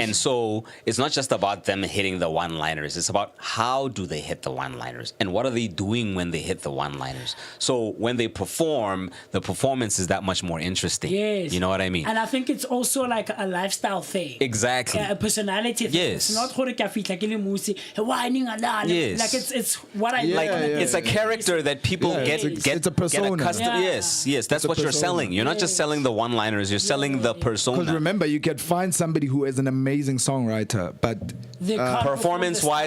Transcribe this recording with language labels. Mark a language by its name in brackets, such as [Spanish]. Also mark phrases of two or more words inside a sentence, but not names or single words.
[English] And so it's not just about them hitting the one-liners. It's about how do they hit the one-liners and what are they doing when they hit the one-liners. So when they perform, the performance is that much more interesting. Yes. You know what I mean? And I think it's also like a lifestyle thing. Exactly. A personality thing. Yes. It's not [Tswana] gore ka fitla ke le musi, [English] whining a lot. Yes. Like it's what I Like like. it's a character that people get it's a persona. Get accustomed. Yeah. Yes, that's what you're persona. selling. You're not just selling the one-liners. You're selling the Because persona. remember, you can find somebody who is an amazing songwriter, but They can't performance-wise,